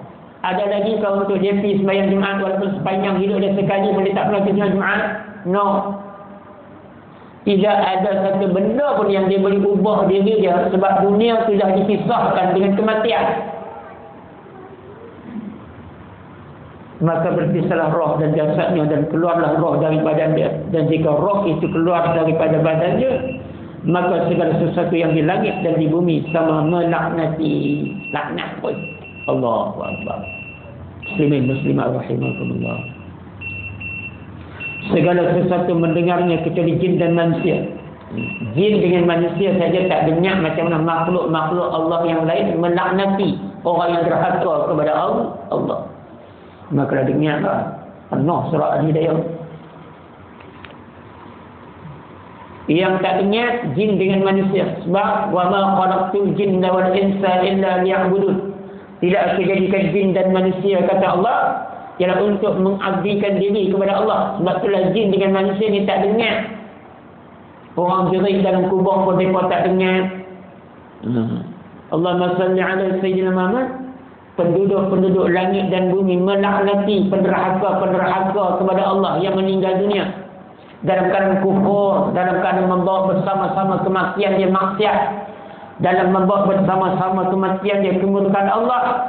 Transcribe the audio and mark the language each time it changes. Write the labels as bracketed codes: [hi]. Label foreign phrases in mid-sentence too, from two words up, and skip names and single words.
[ms] Ada lagi kau untuk dia pergi sembahyang Jumaat walaupun sepanjang hidup dia sekali boleh tak pernah pergi sembahyang Jumaat? No. Tidak ada satu benda pun yang dia boleh ubah diri dia sebab dunia sudah dipisahkan dengan kematian. Maka berpisahlah roh dan jasadnya dan keluarlah roh dari badan dia. Dan jika roh itu keluar daripada badan dia, maka segala sesuatu yang di langit dan di bumi sama melaknati. Laknat pun. [ar] الله أكبر. مسلمين مسلمات رحمكم الله. [ms] Segala sesuatu mendengarnya kecuali jin dan manusia. Jin dengan manusia saja tak dengar macam mana makhluk-makhluk Allah yang lain melaknati orang yang derhaka kepada Allah. Maka dengarlah penuh surah Al-Hidayah. Yang tak dengar jin dengan manusia. Sebab [ar] وما خلقت الجن والإنس إلا ليعبدون. [ms] Tidak aku jadikan jin dan manusia kata Allah ialah untuk mengabdikan diri kepada Allah. Sebab itulah jin dengan manusia ni tak dengar. Orang jerit dalam kubur pun mereka tak dengar. [ar] اللهم صل على سيدنا محمد. [ms] Penduduk-penduduk langit dan bumi melaknati penderhaka kepada Allah yang meninggal dunia dalam keadaan kufur, dalam keadaan membawa bersama-sama kematian dia maksiat, dalam membawa bersama-sama kematian dia kemurkaan Allah.